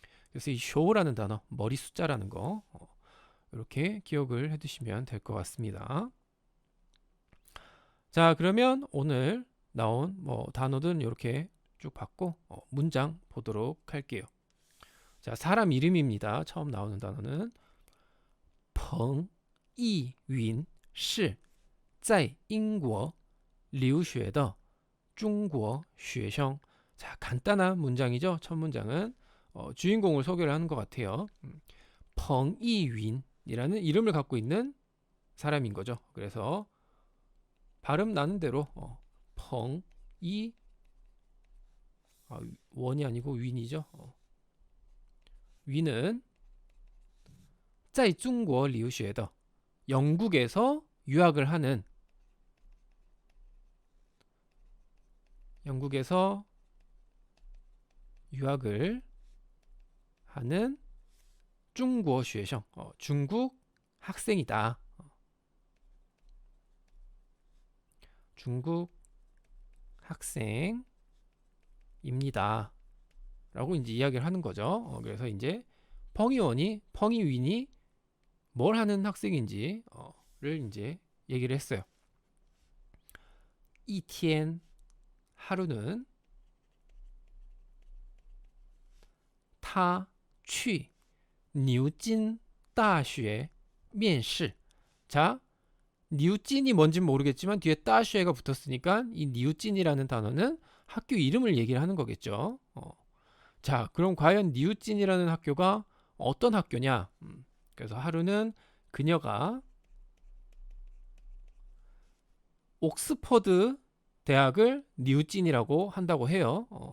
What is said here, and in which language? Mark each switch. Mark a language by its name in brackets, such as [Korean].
[Korean] 그래서 이 쇼라는 단어, 머리 숫자라는 거 이렇게 기억을 해두시면 될 것 같습니다. 자, 그러면 오늘 나온 뭐 단어들은 이렇게 쭉 봤고 문장 보도록 할게요. 자, 사람 이름입니다. 처음 나오는 단어는 [Chinese] 彭义云是在英国留学的中国学生. [Korean] 자, 간단한 문장이죠. 첫 문장은 주인공을 소개를 하는 것 같아요. 펑이윈이라는 이름을 갖고 있는 사람인 거죠. 그래서 발음 나는 대로 펑이 원이 아니고 윈이죠. 윈은 [Chinese] 在中国留学的 [Korean] 영국에서 유학을 하는 영국에서 유학을 하는 중국 [Chinese] 学生 [Korean] 중국 학생이다. 중국 학생입니다. 라고 이제 이야기를 하는 거죠. 그래서 이제 펑이윈이 뭘 하는 학생인지를 이제 얘기를 했어요. [Chinese] 一天 [Korean] 하루는 [Chinese] 他去牛津大学面试. [Korean] 자, 뉴진이 뭔진 모르겠지만 뒤에 따쉐가 붙었으니까 이 뉴진이라는 단어는 학교 이름을 얘기를 하는 거겠죠. 자, 그럼 과연 뉴진이라는 학교가 어떤 학교냐? 그래서 하루는 그녀가 옥스퍼드 대학을 뉴진이라고 한다고 해요.